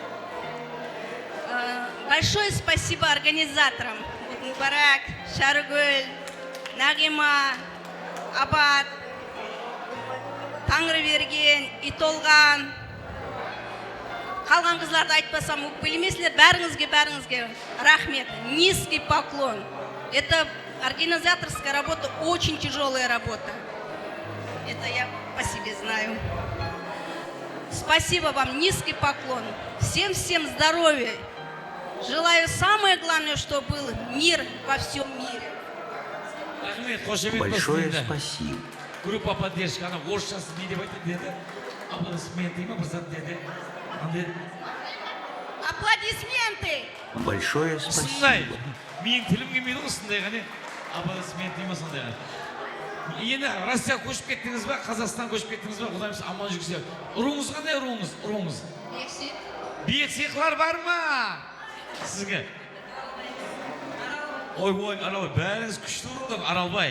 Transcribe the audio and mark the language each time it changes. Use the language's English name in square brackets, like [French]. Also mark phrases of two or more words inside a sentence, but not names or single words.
[Russian] Большое спасибо организаторам. Мубарак, Шаргуль, Нагима, Абад, Таңрыберген, Итолған. [Kazakh] Қалған қызларды айтпасам, білмесілер, бәріңізге рахмет, [Russian] низкий поклон. Это организаторская работа, очень тяжелая работа. Это я по себе знаю. Спасибо вам, низкий поклон. Всем здоровья. Желаю самое главное, чтобы был мир во всем мире. [Kazakh] Рахмет, қошемет [Russian] Большое [Kazakh] болсын. [Russian] спасибо. Группа поддержки, [Kazakh] ана орысшасы не деп айтады деді. Аплодисменты ма бірзат деді. Аплодисменты! [Russian] Большое [Kazakh] Осындай. [Russian] спасибо. [Kazakh] Менің тілім келмейді осындай ғане. Аплодисменты ма сондай ғане. Енді Россия көшіп кеттіңіз ба, Қазақстан көшіп кеттіңіз ба, Құдайымыз аман жүргізсе. Руыңыз қандай руыңыз? Бексеқлар бар ма? Сізге? Ой, Аралбай, бәріңіз күшті ұрылдық, Аралбай.